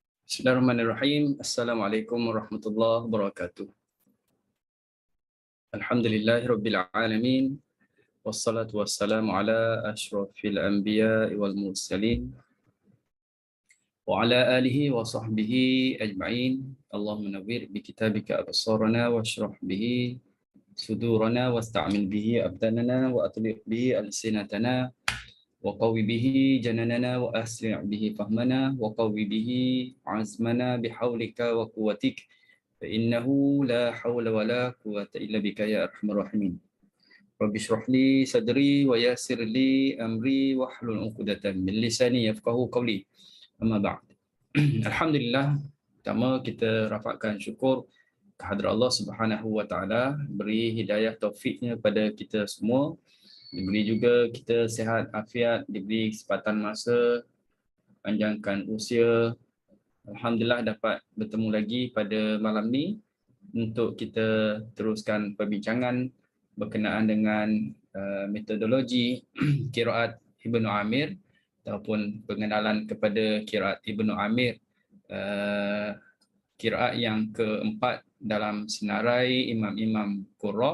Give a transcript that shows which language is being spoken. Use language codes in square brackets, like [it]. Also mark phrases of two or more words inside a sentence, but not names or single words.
[ar] بسم الله الرحمن الرحيم. السلام عليكم ورحمة الله وبركاته. الحمد لله رب العالمين. والصلاة والسلام على أشرف الأنبياء والمرسلين وعلى آله وصحبه أجمعين. اللهم نور بكتابك أبصارنا واشرح به صدورنا واستعمل به أبداننا وأطلق به ألسنتنا وقو به جناننا وأسرع به فهمنا وقو به عزمنا بحولك وقوتك فإنه لا حول ولا قوة إلا بك يا أرحم الراحمين. رب اشرح لي صدري ويسر لي أمري واحلل عقدة من لساني يفقهوا قولي. أما بعد. [ms] Alhamdulillah, pertama kita rafakkan syukur kehadrat Allah [ar] سبحانه وتعالى, [ms] beri hidayah taufiknya pada kita semua. Diberi juga kita sihat afiat, diberi kesempatan masa, panjangkan usia. Alhamdulillah dapat bertemu lagi pada malam ni untuk kita teruskan perbincangan berkenaan dengan metodologi qiraat Ibnu Amir ataupun pengenalan kepada qiraat Ibnu Amir, qiraat yang keempat dalam senarai imam-imam qurra.